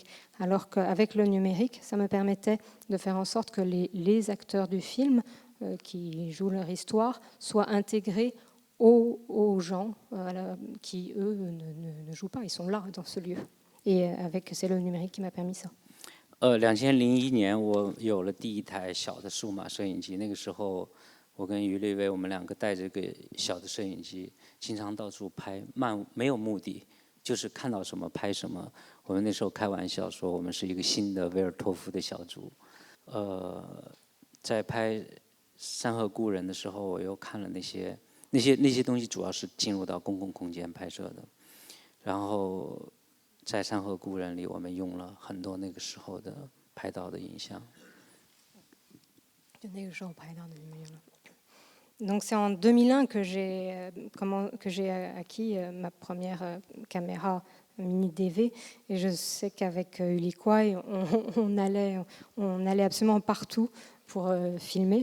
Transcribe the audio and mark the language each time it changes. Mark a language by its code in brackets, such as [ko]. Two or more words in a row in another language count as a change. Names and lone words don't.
[fr] Alors qu'avec le numérique, ça me permettait de faire en sorte que les acteurs du film qui jouent leur histoire soient intégrés aux gens qui, eux, ne jouent pas. Ils sont là, dans ce lieu. Et c'est le numérique qui m'a permis ça. [zh] 2001 年我有了第一台小的数码摄影机，那个时候我跟于立威我们2个带着个小的摄影机，经常到处拍，没有目的，就是看到什么拍什么。我们那时候开玩笑说我们是一个新的维尔托夫的小组。在拍《山河故人》的时候，我又看了那些东西，主要是进入到公共空间拍摄的。然后在《山河故人》里，我们用了很多那个时候的拍到的影像。 [fr] Donc c'est en 2001 que j'ai acquis ma première caméra mini DV, et je sais qu'avec Uli Kwai, on allait absolument partout pour filmer.